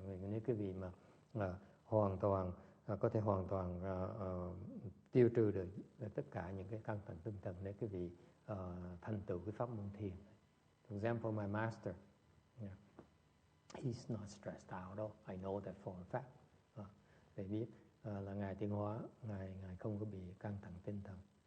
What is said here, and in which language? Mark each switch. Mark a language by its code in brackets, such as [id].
[vi] Nếu quý vị mà hoàn toàn có thể hoàn toàn tiêu trừ được tất cả những cái căng thẳng tinh thần, để quý vị thành tựu cái pháp môn thiền. [en] For example, my master, he's not stressed out at all. I know that for a fact. [vi] Để biết là ngài tiến hóa, ngài không có bị căng thẳng tinh thần.